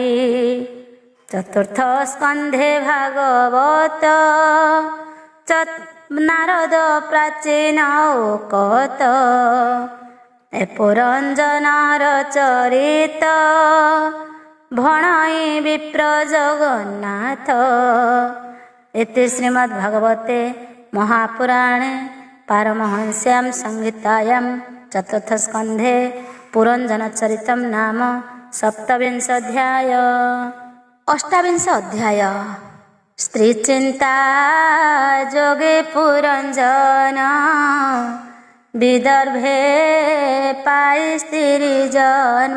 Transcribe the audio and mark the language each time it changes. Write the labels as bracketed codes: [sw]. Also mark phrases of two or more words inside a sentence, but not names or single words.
[or] ଚତୁର୍ଥ ସ୍କନ୍ଧେ ଭାଗବତ, ନାରଦ ପ୍ରାଚୀନ ଉକତ। ଏ ପୁରଞ୍ଜନର ଚରିତ, ଭଣଇ ବିପ୍ର ଜଗନ୍ନାଥ। [sa] इति श्रीमद्भागवते महापुराणे पारमहंस्यां संहितायां चतुर्थस्कन्धे पुरञ्जनचरितं नाम सप्तविंशोऽध्याय। अष्टाविंश अध्याय। [or] ସ୍ତ୍ରୀଚିନ୍ତା ଯୋଗେ ପୁରଞ୍ଜନ, ବିଦର୍ଭେ ପାଇ ସ୍ତ୍ରୀ ଜନ୍ମ।